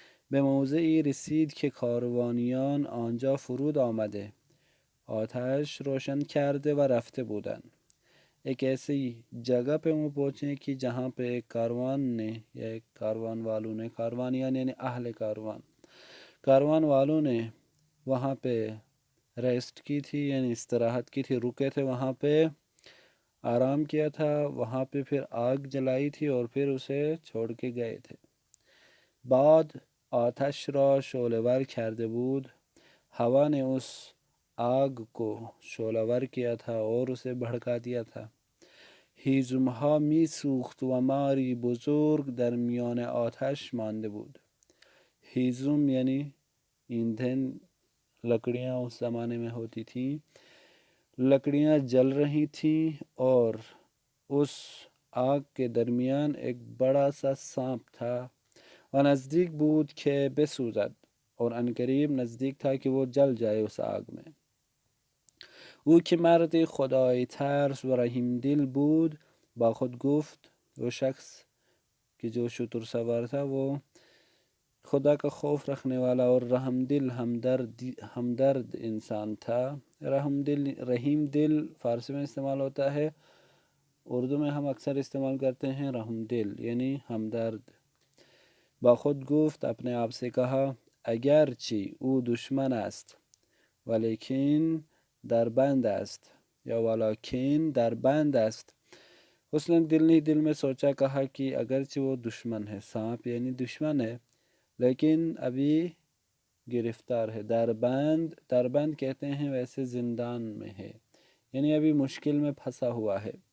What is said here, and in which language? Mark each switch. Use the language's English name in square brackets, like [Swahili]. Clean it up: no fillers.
[Persian] به موضعی رسید که کاروانیان آنجا فرود آمده، آتش روشن کرده و رفته بودند. [Urdu] ایک ایسی جگہ پہ وہ پہنچے کہ جہاں پہ ایک کاروان نے یا ایک کاروان والوں نے، کاروانیان یعنی اہل کاروان والوں نے وہاں پہ ریسٹ کی تھی، یعنی استراحت کی تھی، رکے تھے وہاں پہ، آرام کیا تھا وہاں پہ، پھر آگ جلائی تھی اور پھر اسے چھوڑ کے گئے تھے. [Persian] بعد آتش را شعله‌ور کرده بود، [Urdu] ہوا نے اس آگ کو شعله‌ور کیا تھا اور اسے بھڑکا دیا تھا. [Persian] هیزمها می سوخت و ماری بزرگ در میان آتش مانده بود. [Urdu] ہیزم یعنی ایندھن، لکڑیاں اس زمانے میں ہوتی تھیں، لکڑیاں جل رہی تھیں اور اس آگ کے درمیان ایک بڑا سا سانپ تھا. [Persian] و نزدیک بود که بسوزد، [Urdu] اور عنقریب نزدیک تھا کہ وہ جل جائے اس آگ میں. [Persian] او که مرد خدای ترس و رحیم دل بود، با خود گفت، [Urdu] وہ شخص کہ جو شتر سوار تھا وہ خدا کا خوف رکھنے والا اور رحم دل ہمدرد انسان تھا. رحیم دل فارسی میں استعمال ہوتا ہے، اردو میں ہم اکثر استعمال کرتے ہیں رحم دل یعنی ہمدرد. [Persian] با خود گفت، [Urdu] اپنے آپ سے کہا، [Persian] اگرچہ او دشمن است ولیکن در بند است، یا ولیکن در بند است. [Urdu] اس نے دل ہی دل میں سوچا، کہا کہ اگرچہ وہ دشمن ہے، سانپ یعنی دشمن ہے، لیکن ابھی گرفتار ہے. در بند کہتے ہیں ویسے زندان میں ہے، یعنی ابھی مشکل میں پھنسا ہوا ہے.